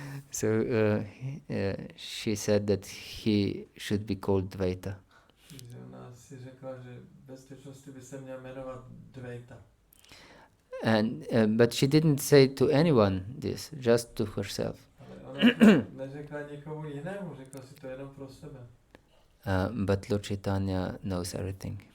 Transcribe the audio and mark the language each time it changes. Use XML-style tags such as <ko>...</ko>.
<en>So she said that he should be called Dvaita.</en> <cs>Takže ona si řekla, že ve skutečnosti by se měl jmenovat Dvaita.</cs> <en>And but she didn't say to anyone this, just to herself.</en> <cs>Ale ona neřekla nikomu jinému, řekla si to jenom pro sebe.</cs> <en>But Lord Chaitanya knows everything.</en>